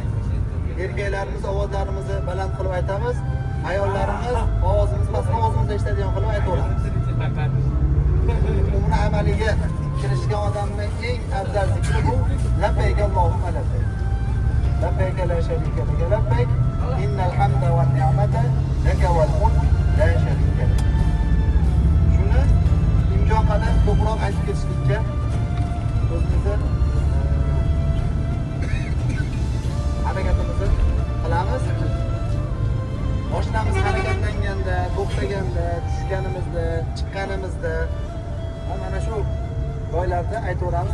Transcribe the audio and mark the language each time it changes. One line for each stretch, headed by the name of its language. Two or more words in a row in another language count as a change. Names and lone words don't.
Uzbek: Erkaklarimiz ovozlarimizni baland qilib aytamiz, ayollarimiz ovozimizni past, ovozimizni eshitadigan qilib aytaveramiz. Umra amaliga kirishgan odamning eng afzal zikri bu
Arabic: لبيك اللهم لبيك. لبيك لا شريك لك لبيك إن الحمد والنعمة لك والملك لا شريك لك.
Uzbek: Shuni imkon qadar ko'proq aytib ketishlikka o'zimizni harakatimizni qilamiz. Mashinamiz harakatlanganda, to'xtaganda, tushganimizda, chiqqanimizda mana shu joylarda aytaveramiz.